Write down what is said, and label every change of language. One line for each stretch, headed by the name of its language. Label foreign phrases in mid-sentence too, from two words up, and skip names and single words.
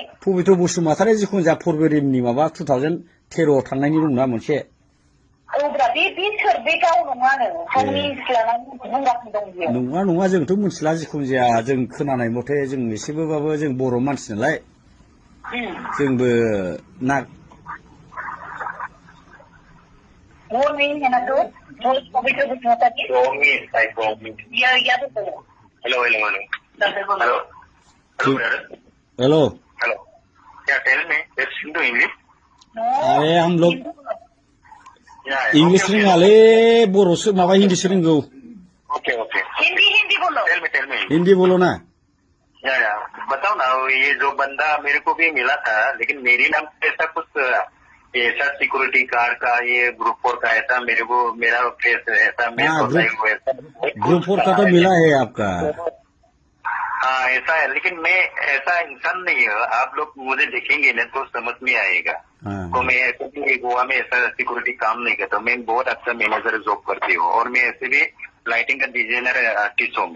Bodo: पबित्र बसुमतारी जिखुनु जा फरवरिनि माबा 2013 थांनायनि दंना मोनसे औब्रा बे सोर बे गाव नङानो गावनि सिख्लानानै बुंगासिनो दं बेयाव नङा नङा जोंथ' मिथिला जिखुनु जाया जों खोनानाय मथे जों एसेबोबाबो जों बर' मानसि नालाय जोंबो ना
Hindi: वो नहीं है ना तो वो पवित्र बसुमतारी
English: Romi, like Romi.
Hindi: या तो बोलो
English: Hello, hello, hello. हेलो Hello, brother. हेलो Hello. Yeah, tell me. Let's into English.
Hindi: अरे हम लोग
English: Yeah.
Bodo: इंग्लिश रोङालै बर'सो माबा हिन्दीसो रोंगौ
English: Okay, okay.
Hindi: हिंदी बोलो
English: Tell me.
Hindi: हिन्दी बोलो ना
English: Yeah.
Hindi: बताओ ना ये जो बंदा मेरे को भी मिला था लेकिन मेरी नाम पे ऐसा कुछ ऐसा सिक्योरिटी गार्ड का ये ग्रुप 4 का ऐसा मेरे को मेरा फेस ऐसा मेरे को ग्रुप 4 का तो मिला है आपका हाँ ऐसा है लेकिन मैं ऐसा इंसान नहीं है आप लोग मुझे देखेंगे ना तो समझ में आएगा तो मैं ऐसे गोवा में ऐसा सिक्योरिटी काम नहीं करता मैं बहुत अच्छा मैनेजर जॉब करती हूँ और मैं ऐसे भी लाइटिंग का डिजाइनर आर्टिस्ट हूँ मैं